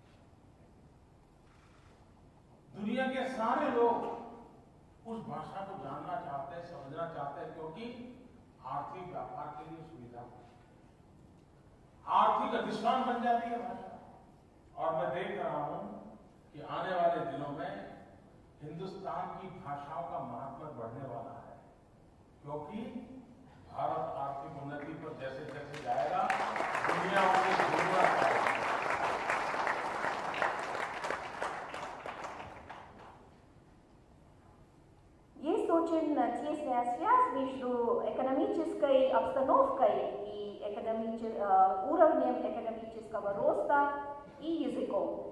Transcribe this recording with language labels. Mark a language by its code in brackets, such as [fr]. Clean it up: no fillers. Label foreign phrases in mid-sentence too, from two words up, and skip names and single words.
[hi] दुनिया के सारे लोग उस भाषा को जानना चाहते हैं, समझना चाहते हैं, क्योंकि आर्थिक व्यापार के लिए सुविधा होती है, आर्थिक अधिष्ठान बन जाती है भाषा। और मैं देख रहा हूं कि आने वाले दिनों में हिंदुस्तान की भाषाओं का महत्व बढ़ने वाला है, क्योंकि भारत आर्थिक उन्नति पर जैसे जैसे जाएगा दुनिया उसे जरूरत है। [ru] Есть очень тесная связь между экономической обстановкой и уровнем экономического роста и языком.